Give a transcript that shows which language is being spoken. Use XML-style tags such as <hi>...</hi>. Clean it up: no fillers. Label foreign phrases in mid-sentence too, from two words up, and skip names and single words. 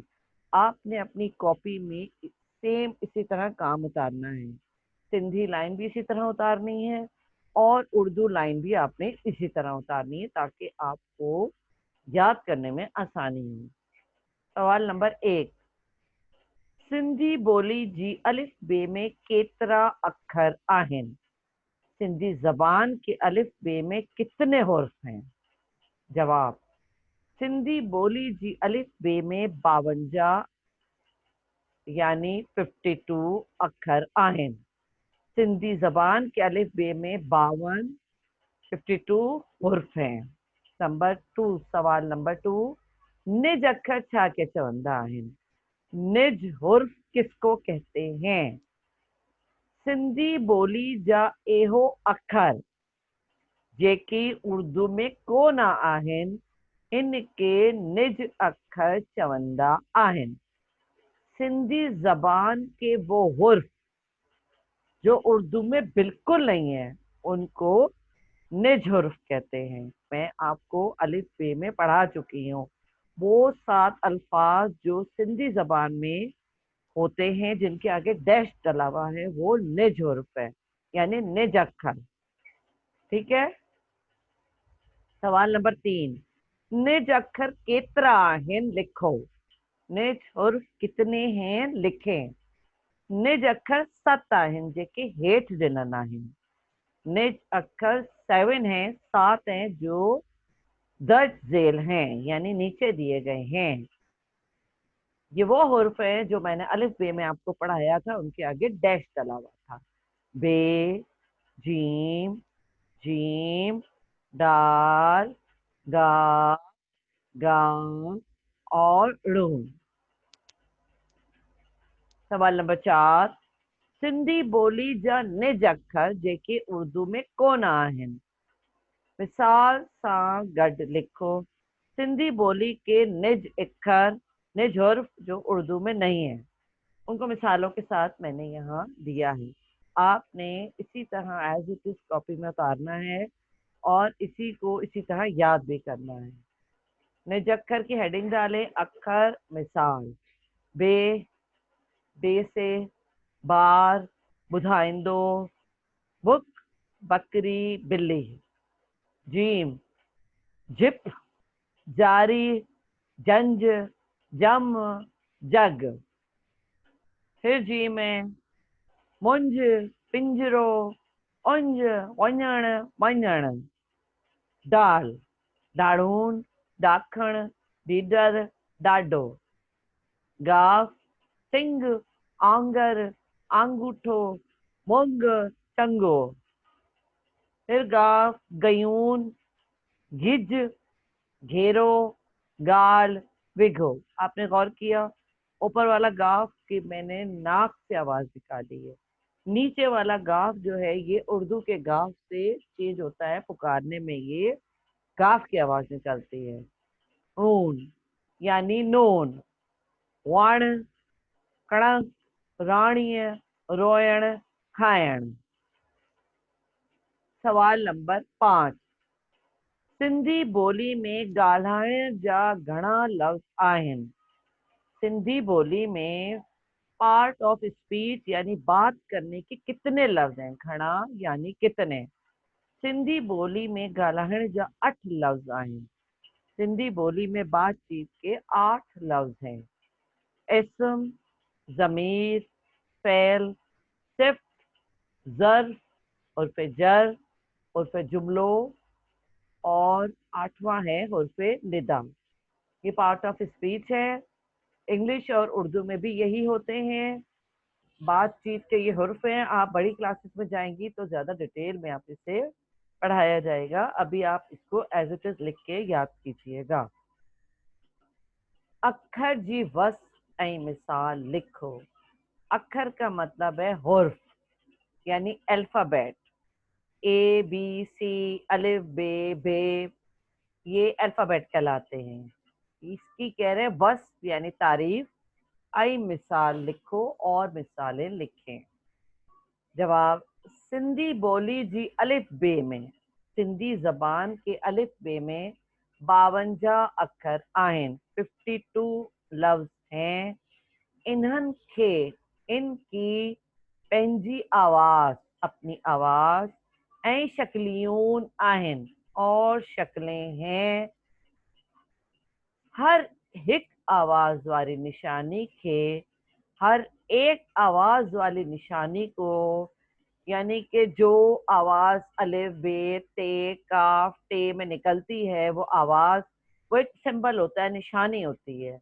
<ur>آپ نے اپنی کاپی میں سیم اسی طرح کام اتارنا ہے. سندھی لائن بھی اسی طرح اتارنی ہے اور اردو لائن بھی آپ نے اسی طرح اتارنی ہے، تاکہ آپ کو یاد کرنے میں آسانی ہو.</ur> <sd>सवाल नंबर 1, सिंधी बोली जी अलिफ बे में केतरा अखर आहिन।</sd> <ur>سندھی زبان کے الف بے میں کتنے حروف ہیں?</ur> <sd>जवाब, सिंधी बोली जी अलिफ बे में 52 यानी 52 अखर आहिन।</sd> <ur>سندھی زبان کے الف بے میں 52 52 حروف ہیں.</ur> <sd>नंबर 2, सवाल नंबर 2, निज अखर छा के चवंदा आहिन।</sd> <ur>نج حروف کس کو کہتے ہیں?</ur> <sd>सिंधी बोली जा एहो अखर जेकी उर्दू में कोन आहिन, इनके निज अखर चवंदा आहिन।</sd> <ur>سندھی زبان کے وہ حروف جو اردو میں بالکل نہیں ہے، ان کو نج حروف کہتے ہیں. میں آپ کو الف بے میں پڑھا چکی ہوں وہ 7 الفاظ جو سندھی زبان میں ہوتے ہیں جن کے آگے ڈیش ڈلا ہوا ہے وہ نج حروف ہے، یعنی نج اکشر. ٹھیک ہے.</ur> <sd>सवाल नंबर 3, निज अक्षर केतरा आहिन लिखो।</sd> <ur>نج حروف کتنے ہیں لکھیں.</ur> <sd>निज अक्षर 7 आहिन जेके हेठ ॾिनल आहिनि।</sd> <ur>نج اکشر 7 ہیں، 7 ہیں جو درج جھیل ہیں، یعنی نیچے دیے گئے ہیں. یہ وہ حروف ہے جو میں نے الف بے میں آپ کو پڑھایا تھا، ان کے آگے ڈیش ڈلا ہوا تھا. بے، جیم، جیم، دال، گا، گاں اور ڑوں.</ur> <sd>सवाल नंबर 4, सिंधी ॿोली जा निज अखर जेके उर्दू में कोन आहिनि। मिसाल सां गॾु लिखो।</sd> <ur>سندھی بولی کے نج اکھر، نج حروف جو اردو میں نہیں ہے، ان کو مثالوں کے ساتھ میں نے یہاں دیا ہے. آپ نے اسی طرح</ur> <en>as it is</en> <ur>کاپی میں اتارنا ہے اور اسی کو اسی طرح یاد بھی کرنا ہے. نج اکھر کی ہیڈنگ ڈالیں، اکھر مثال، بے، بے سے بار، بدھائندو، بک، بکری، بلی.</ur> <sd>जीम, जिप, जारी, जंज, जम, जग।</sd> <ur>پھر جی میں منج,</ur> <sd>पिंजरो, उंज, वञण, वञण। डाल, डाढ़ून, डाखण, डीडर, डाडो। गाफ, सिंग, आंगर, आंगूठो, मुंग, टंगो। फिर गाफ, गयून, गिज, घेरो, गाल, विघो।</sd> <ur>آپ نے غور کیا اوپر والا گاف کی میں نے ناک سے آواز نکالی ہے، نیچے والا گاف جو ہے یہ اردو کے گاف سے چینج ہوتا ہے، پکارنے میں یہ گاف کی آواز نکلتی ہے.</ur> <sd>ऊन यानी नून, वण, कणक, राणीय, रोयण, खायण। सवाल नंबर 5, सिंधी बोली में ॻाल्हाइण जा घणा लफ़्ज़ आहिनि।</sd> <ur>سندھی بولی میں</ur> <en>part of speech</en> <ur>یعنی بات کرنے کے کتنے لفظ ہیں.</ur> <sd>घणा</sd> <ur>یعنی کتنے.</ur> <sd>सिंधी बोली में ॻाल्हाइण जा 8 लफ्ज आहिनि।</sd> <ur>سندھی بولی میں بات چیت کے 8 لفظ ہیں. اسم، ضمیر، فعل، صفت، ظرف، حرف جر، حرف جملہ اور 8واں ہے حرف ندا. یہ</ur> <en>part of speech</en> <ur>ہے. انگلش اور اردو میں بھی یہی ہوتے ہیں. بات چیت کے یہ حروف ہیں. آپ بڑی کلاسز میں جائیں گی تو زیادہ ڈیٹیل میں آپ اسے پڑھایا جائے گا. ابھی آپ اس کو</ur> <en>as it is</en> <ur>لکھ کے یاد کیجیے گا.</ur> <sd>अखर जी वस ऐं मिसाल लिखो।</sd> <ur>اکھر کا مطلب ہے حروف یعنی الفابیٹ. اے بی سی، الف بے بے، یہ الفابیٹ کہلاتے ہیں. اس کی کہہ رہے ہیں وس یعنی تعریف۔ آئی مثال لکھو اور مثالیں لکھیں.</ur> <sd>जवाब, सिंधी बोली जी अलिफ बे में,</sd> <ur>سندھی زبان کے الف بے میں</ur> <sd>52 अखर आहिनि,</sd> <ur>52 لفظ ہیں.</ur> <sd>इन्हनि खे, इनकी पंहिंजी आवाज़,</sd> <ur>اپنی آواز</ur> <sd>ऐं शक्लियून आहिनि</sd> <ur>اور شکلیں ہیں.</ur> <sd>हर हिक आवाज़ वाली निशानी के,</sd> <ur>ہر ایک آواز والی نشانی کو، یعنی کہ جو آواز الف بے تے کاف ٹے میں نکلتی ہے وہ آواز، وہ ایک سمبل ہوتا ہے، نشانی ہوتی ہے.</ur>